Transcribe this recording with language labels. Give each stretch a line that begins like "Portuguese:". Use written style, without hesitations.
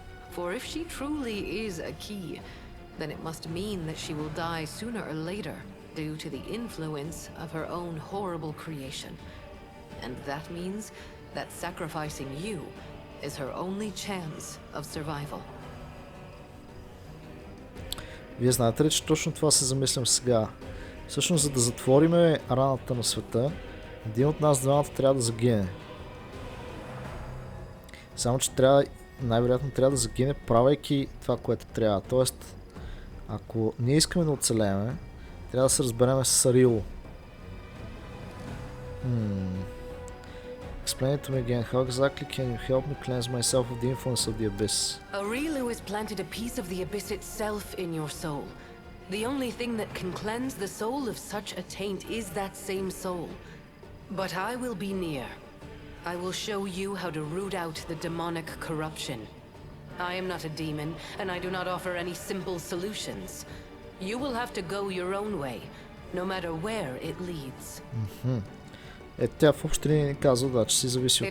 English: For if she truly is a key, then it must mean that she will die sooner or later due to the influence of her own horrible creation. And that means that sacrificing you is her only chance of survival.
Bulgarian: Вие знаете ли, че точно това се замислям сега? Всъщност, за да затвориме раната на света, един от нас двамата трябва да загине. Само, че най-вероятно трябва да загине, правейки това, което трябва. Тоест, ако ние искаме да оцелеме, трябва да се разбереме с Арил.
English: Explain it to me again. How exactly can you help me cleanse myself of the influence of the abyss? Arilu has planted a piece of the abyss itself in your soul. The only thing that can cleanse the soul of such a taint is that same soul. But I will be near. I will show you how to root out the demonic corruption. I am not a demon, and I do not offer any simple solutions. You will have to go your own way, no matter where it leads.
Bulgarian: Тя в общи линии ни казва, да, че си зависи от